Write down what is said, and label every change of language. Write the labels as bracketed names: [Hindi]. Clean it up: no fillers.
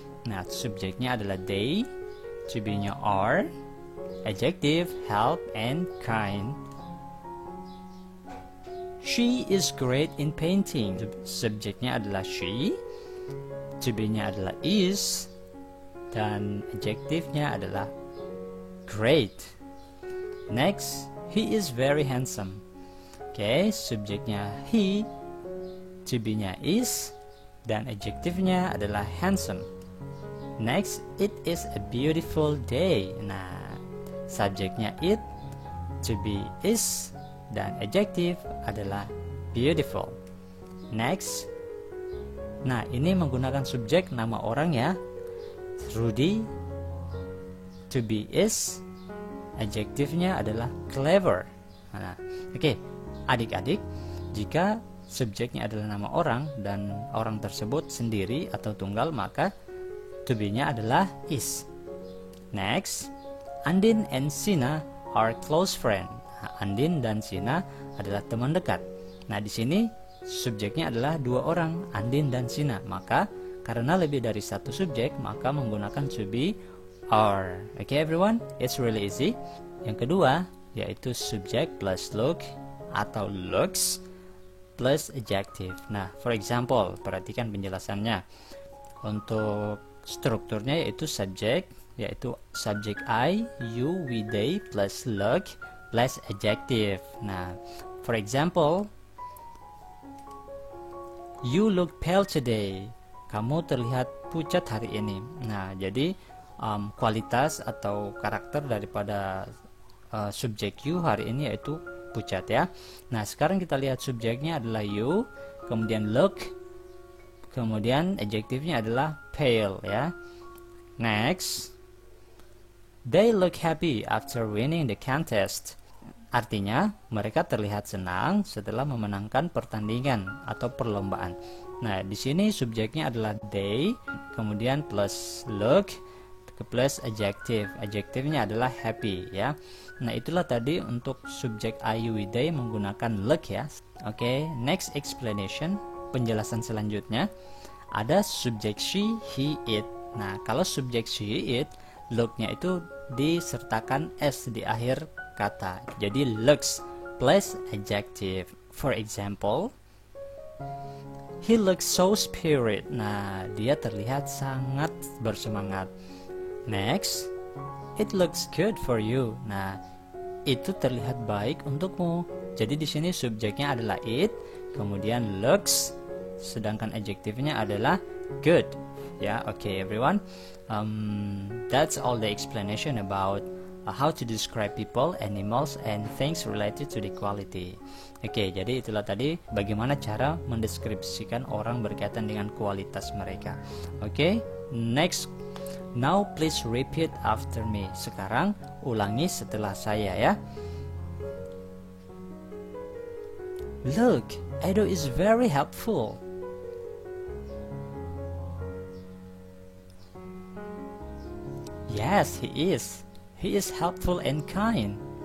[Indonesian] Nah, subjeknya adalah they, to be-nya are, adjective help and kind. [English] She is great in painting, [Indonesian] subjeknya adalah she, to be-nya adalah is, dan adjektifnya adalah great. [English] Next, he is very handsome. [Indonesian] Oke, subjeknya he, to be-nya is, dan adjektifnya adalah handsome. [English] Next, it is a beautiful day. [Indonesian] Nah, subjeknya it, to be is, dan adjektif adalah beautiful. Next, nah ini menggunakan subjek nama orang ya. Rudy, to be is, adjektifnya adalah clever. Nah, oke, adik-adik, jika subjeknya adalah nama orang dan orang tersebut sendiri atau tunggal, maka to be-nya adalah is. [English] Next, Andin and Sina are close friend. [Indonesian] Nah, Andin dan Sina adalah teman dekat. Nah, di sini subjeknya adalah dua orang, Andin dan Sina. Maka karena lebih dari satu subjek, maka menggunakan to be are. [English] Okay, everyone, it's really easy. [Indonesian] Yang kedua, yaitu subject plus look atau looks plus adjective. Nah, for example, perhatikan penjelasannya. Untuk strukturnya yaitu subject, yaitu subject I, you, we, they plus look plus adjective. [English] Nah, for example, you look pale today, [Indonesian] kamu terlihat pucat hari ini. Nah, jadi kualitas atau karakter daripada subjek you hari ini yaitu pucat ya. Nah, sekarang kita lihat subjeknya adalah you, kemudian look, kemudian adjektifnya adalah pale ya. [English] Next, they look happy after winning the contest. [Indonesian] Artinya mereka terlihat senang setelah memenangkan pertandingan atau perlombaan. Nah, di sini subjeknya adalah they, kemudian plus look plus adjective. Adjektifnya adalah happy ya. Nah, itulah tadi untuk subjek I, you, we, they menggunakan look ya. Oke, next explanation, penjelasan selanjutnya. Ada subjek she, he, it. Nah, kalau subjek she, it, look-nya itu disertakan s di akhir kata. [English] Jadi looks plus adjective. For example, he looks so spirit. [Indonesian] Nah, dia terlihat sangat bersemangat. [English] Next, it looks good for you. [Indonesian] Nah, itu terlihat baik untukmu. Jadi di sini subjeknya adalah it, kemudian looks, sedangkan adjektifnya adalah good. [English] Ya, okay everyone. That's all the explanation about how to describe people, animals, and things related to the quality. [Indonesian] Oke, jadi itulah tadi bagaimana cara mendeskripsikan orang berkaitan dengan kualitas mereka. [English] Oke, next. Now please repeat after me. [Indonesian] Sekarang ulangi setelah saya ya. [English] Look, Edo is very helpful. Yes, he is. He is helpful and kind.